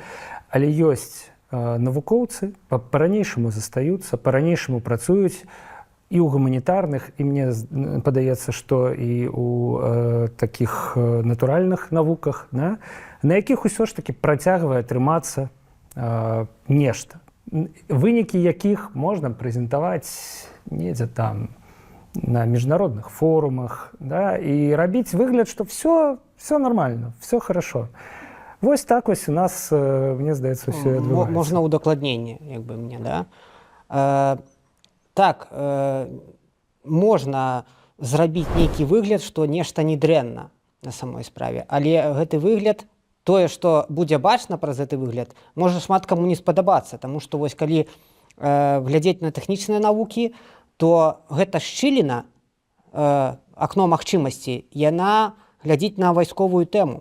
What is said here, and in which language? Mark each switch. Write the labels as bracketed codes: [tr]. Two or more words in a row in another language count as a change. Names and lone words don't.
[be] Але ёсць навукоўцы, па-ранейшаму застаюцца, па-ранейшаму працуюць і ў гуманітарных, і мне падаецца, што і ў такіх натуральных навуках, на якіх усё ж такі працягвае трымацца нешта. Вынікі якіх можна прэзентаваць недзе там, на міжнародных форумах, да, і рабіць выгляд, што [ru] все нормально, все хорошо. [be] Вось так вось у нас, мне здаецца, ўсё адбываецца. Можна ўдакладненне, як бы мне, да? Так, можна зрабіць нейкі выгляд, што нешта не дрэнна на самой справе, але гэты выгляд, тое, што будзе бачна праз гэты выгляд, можа шмат каму не спадабацца, таму што вось калі глядзець на тэхнічныя навукі, то гэта шчыліна, акно магчымасці, яна глядзіць на вайсковую тэму.